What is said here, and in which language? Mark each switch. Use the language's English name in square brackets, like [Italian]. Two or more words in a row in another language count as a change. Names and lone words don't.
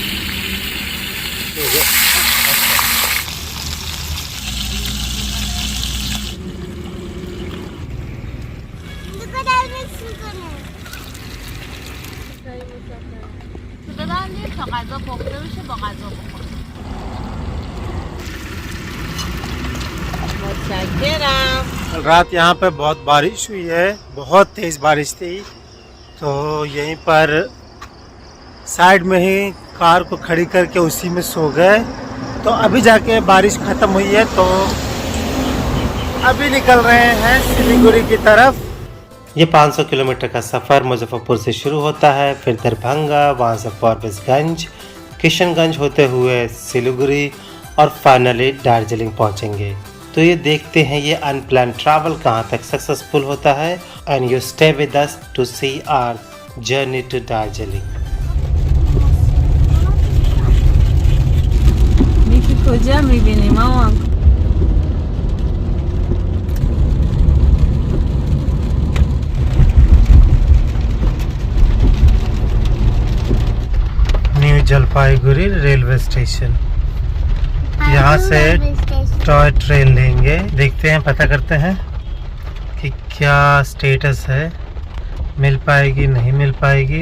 [Persian] غذا پخته بشه با غذا بخور. متشکرم. [Hindi] रात यहाँ पे बहुत बारिश हुई है, बहुत तेज़ बारिश थी तो यहीं पर साइड में ही कार को खड़ी करके उसी में सो गए। तो अभी जाके बारिश ख़त्म हुई है तो अभी निकल रहे हैं सिलीगुड़ी की तरफ। ये 500 किलोमीटर का सफ़र मुजफ्फरपुर से शुरू होता है, फिर दरभंगा, वहाँ से परवेज़गंज, किशनगंज होते हुए सिलीगुड़ी और फाइनली दार्जिलिंग पहुँचेंगे। तो ये देखते हैं ये [English] unplanned travel [Hindi] कहाँ तक सक्सेसफुल होता है। [English] And you stay with us to see our journey to Darjeeling. [Persian] کجا میبینیم مامان؟ [Hindi] न्यू जलपाईगुड़ी रेलवे स्टेशन। यहाँ से [English] toy train [Hindi] लेंगे, देखते हैं, पता करते हैं कि क्या स्टेटस है, मिल पाएगी नहीं मिल पाएगी।